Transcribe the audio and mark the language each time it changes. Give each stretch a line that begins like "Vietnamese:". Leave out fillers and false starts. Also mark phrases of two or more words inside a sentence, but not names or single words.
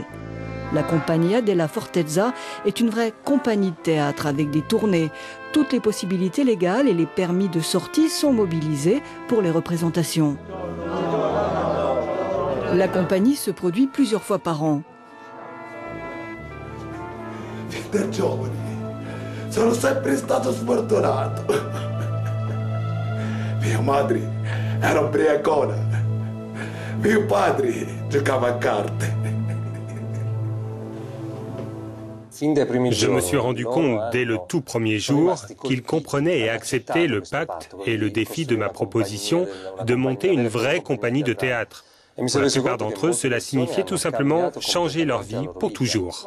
French: La Compagnia della Fortezza est une vraie compagnie de théâtre avec des tournées. Toutes les possibilités légales et les permis de sortie sont mobilisés pour les représentations. La compagnie se produit plusieurs fois par an.
Italian: Da giovane sono sempre stato sfortunato. Mia madre era ubriacona. Mio padre giocava a carte.
French: Je me suis rendu compte dès le tout premier jour qu'il comprenait et acceptait le pacte et le défi de ma proposition de monter une vraie compagnie de théâtre. Pour la plupart d'entre eux, cela signifiait tout simplement changer leur vie pour toujours.